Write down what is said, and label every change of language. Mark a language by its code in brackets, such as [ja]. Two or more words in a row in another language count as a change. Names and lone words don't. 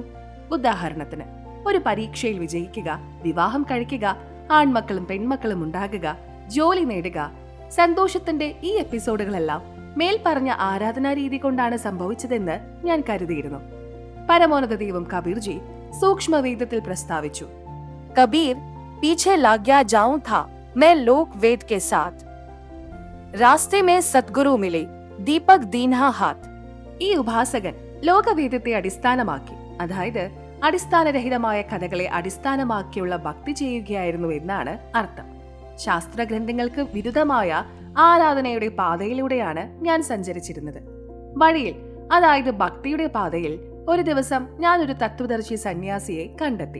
[ml] ഉദാഹരണത്തിന്, ഒരു പരീക്ഷയിൽ വിജയിക്കുക, വിവാഹം കഴിക്കുക, ആൺമക്കളും പെൺമക്കളും ഉണ്ടാകുക, ജോലി നേടുക. സന്തോഷത്തിന്റെ ഈ എപ്പിസോഡുകളെല്ലാം മേൽപ്പറഞ്ഞ ആരാധനാ രീതി കൊണ്ടാണ് സംഭവിച്ചതെന്ന് ഞാൻ കരുതിയിരുന്നു. പരമോന്നത ദൈവം കബീർജി സൂക്ഷ്മവേദത്തിൽ പ്രസ്താവിച്ചു: [hi] कबीर, पीछे लग गया जाऊं था मैं लोक वेद के साथ, रास्ते में सतगुरु मिले, दीपक दीन्हा हाथ. [ml] ഈ ഉപാസകൻ ലോകവേദത്തെ അടിസ്ഥാനമാക്കി, അതായത് അടിസ്ഥാനരഹിതമായ കഥകളെ അടിസ്ഥാനമാക്കിയുള്ള ഭക്തി ചെയ്യുകയായിരുന്നു എന്നാണ് അർത്ഥം. ശാസ്ത്രഗ്രന്ഥങ്ങൾക്ക് വിരുദ്ധമായ ആരാധനയുടെ പാതയിലൂടെയാണ് ഞാൻ സഞ്ചരിച്ചിരുന്നത്. വഴിയിൽ, അതായത് ഭക്തിയുടെ പാതയിൽ, ഒരു ദിവസം ഞാൻ ഒരു തത്വദർശി സന്യാസിയെ കണ്ടെത്തി.